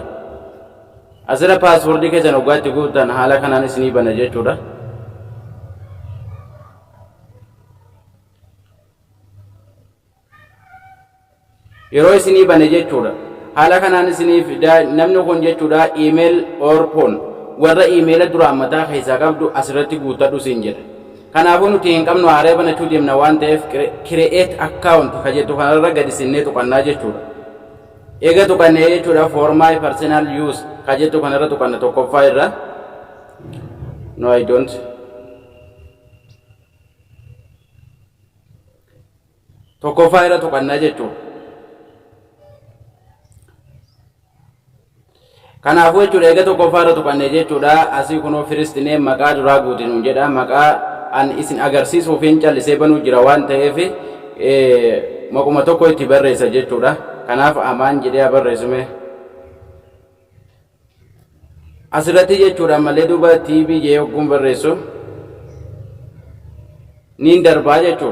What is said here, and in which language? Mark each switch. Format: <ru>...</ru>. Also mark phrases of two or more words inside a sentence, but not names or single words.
<om>Asirra paaswordii keessan hoggaatti guutan haala kanaan isinii bana jechuudha. Yeroo isinii bane jechuudha. Haala kanaan isinii fida namni kun jechuudha</om> <en>email or phone</en> <om>warra emaila duraan mataa keessaa qabdu asirratti guutadhu siin jedha. Kanaafuu nuti hin qabnu haaraa banachuu deemna waan ta'eef</om> <en>create account</en> <om>ka jettu kanarra gadi sinnee tuqannaa jechuudha. Eega tuqannee jechuudha</om> <en>for my personal use</en> <om>ka jettu kanarra tuqanna tokkoffaa irra.</om> <en>No I don't.</en> <om>Tokkoffaa irra tuqannaa jechuudha. Kanaafuu jechuudha eega tokkoffaa irra tuqannee jechuudha asii kunoo</om> <en>first name</en> <om>maqaa duraa guutinu jedha. Maqaa an isin agarsiisuuf hin callisee banuu jira waan ta'eef maquma tokko itti barreessa jechuudha. Kanaaf amaan jedhee barreessume asirratti jechuudha malee duuba TV jee hogguun barreessu niin darbaa jechuudha.</om>